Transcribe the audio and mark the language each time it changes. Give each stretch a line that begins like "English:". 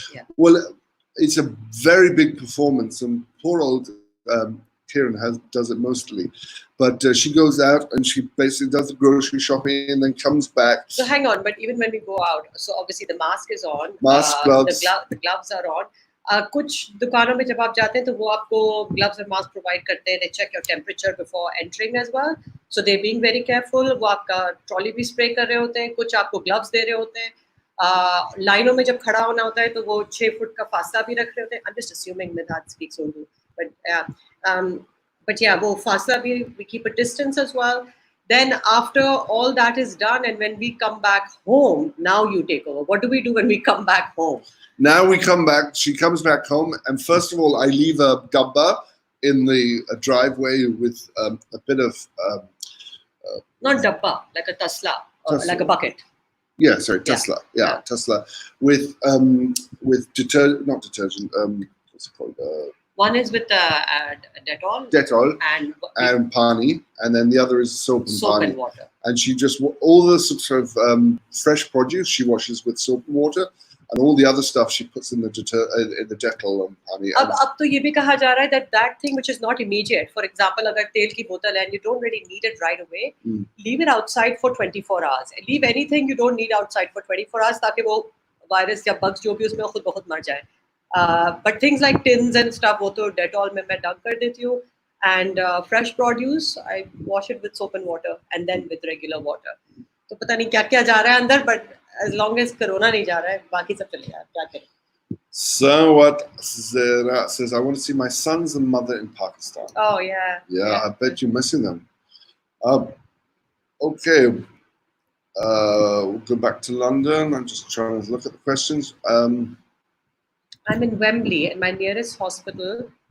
English: Yeah. Well, it's a very big performance, and poor old Kieran does it mostly. But she goes out and she basically does the grocery shopping and then comes back. So hang on, but even when we go out, so obviously the mask is on. Mask, gloves. The gloves are on.
Hindi: कुछ दुकानों में जब आप जाते हैं तो वो आपको gloves और mask provide करते हैं.
English: They check your temperature before entering as well. So they're being very careful.
Hindi: वो आपका trolley भी spray कर रहे होते हैं. कुछ आपको gloves दे रहे होते हैं. लाइनों में जब खड़ा होना होता है तो वो 6 फुट का फासला भी रख रहे होते हैं.
English: I'm just assuming Midhat speaks Urdu, but yeah,
Hindi: वो फासला भी,
English: we keep a distance as well. Then after all that is done, and when we come back home, now you take over. What do we do when we come back home? Now we come back. She comes back home, and first of all, I leave a gabba in the driveway with a bit of Not dabba, like a tasla, or Tasla. like a bucket. Yeah, sorry, Tesla. Yeah, Tesla with detergent, not detergent. What's it called? One is with Dettol, Dettol and pani, and then the other is soap and soap pani. and water. And she just all the sort of fresh produce she washes with soap and water, and all the other stuff she puts in the Dettol and pani.
Hindi: अब तो ये भी कहा जा रहा है
English: that thing which is not immediate. For example,
Hindi: अगर तेल की बोतल है
English: and you don't really need it right away, leave it outside for 24 hours. Leave anything you don't need outside for 24 hours
Hindi: ताकि वो virus या bugs जो भी उसमें खुद बहुत मर जाए.
English: But things like tins and stuff,
Hindi: वो तो Dettol में मैं dump कर देती हूँ.
English: And fresh produce, I wash it with soap and water and then with regular water.
Hindi: तो पता नहीं क्या क्या जा रहा है अंदर,
English: but as long as corona
Hindi: नहीं जा रहा है, बाकी सब चलेगा. क्या करें?
English: So what Zera says, I want to see my sons and mother in Pakistan. Oh yeah. Yeah, I bet you're missing them. Okay. We'll go back to London. I'm just trying to look at the questions. I'm in Wembley, and my nearest hospital.